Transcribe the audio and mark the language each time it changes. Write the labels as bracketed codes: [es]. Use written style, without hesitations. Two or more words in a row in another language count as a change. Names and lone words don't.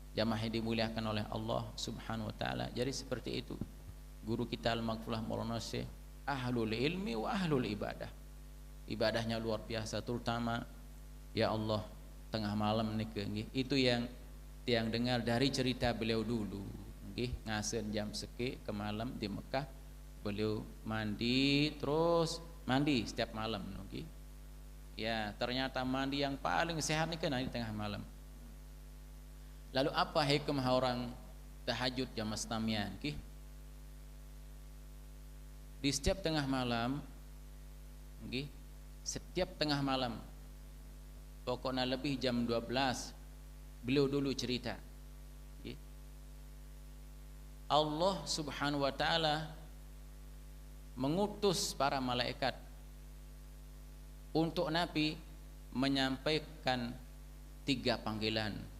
[id] jamaah yang dimuliakan oleh [ar] الله سبحانه وتعالى. [id] Jadi seperti itu. Guru kita Al-Maghfurlah Maulana Syekh [ar] أهل العلم وأهل العبادة. [id] Ibadahnya luar biasa, terutama ya Allah tengah malam niki. Itu yang tiang dengar dari cerita beliau dulu. Nggih, ngasen jam seki ke malam di Mekah, beliau mandi terus mandi setiap malam nggih. Ya, ternyata mandi yang paling sehat nih kan di tengah malam. Lalu apa hikmah orang tahajud jam setamian nggih? Di setiap tengah malam nggih, setiap tengah malam pokoknya lebih jam 12 beliau dulu cerita nggih, [ar] الله سبحانه وتعالى [id] mengutus para malaikat untuk Nabi menyampaikan 3 panggilan.